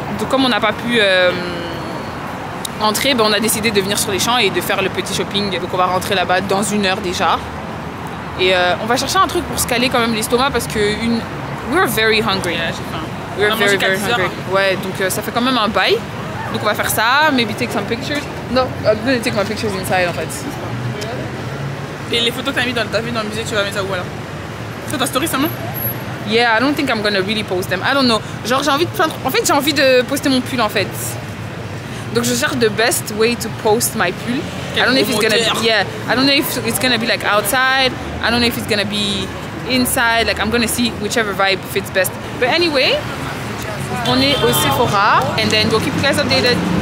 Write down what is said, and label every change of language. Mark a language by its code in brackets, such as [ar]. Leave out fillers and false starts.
[fr] Donc comme on n'a pas pu entrer, ben, on a décidé de venir sur les champs et de faire le petit shopping. Donc on va rentrer là-bas dans 1 heure déjà. Et on va chercher un truc pour se caler quand même l'estomac parce que [en] we're very hungry. Yeah, [fr] j'ai faim. [en] We're very hungry. [fr] Ouais, donc ça fait quand même un bail. Donc on va faire ça, [en] maybe take some pictures. No, I'm gonna take my pictures inside [fr] en fait. Et les photos que t'as mis dans le musée, tu vas mettre ça où alors? Sur ta story seulement? [en] Yeah, I don't think I'm gonna really post them. I don't know. [fr] Genre j'ai envie de en fait j'ai envie de poster mon pull en fait. Donc je cherche [en] the best way to post my pull. I don't know if it's gonna be, yeah. I don't know if it's gonna be like outside. I don't know if it's gonna be inside. Like I'm gonna see whichever vibe fits best. But anyway, [fr] on est au Sephora [en] and then we'll keep you guys updated.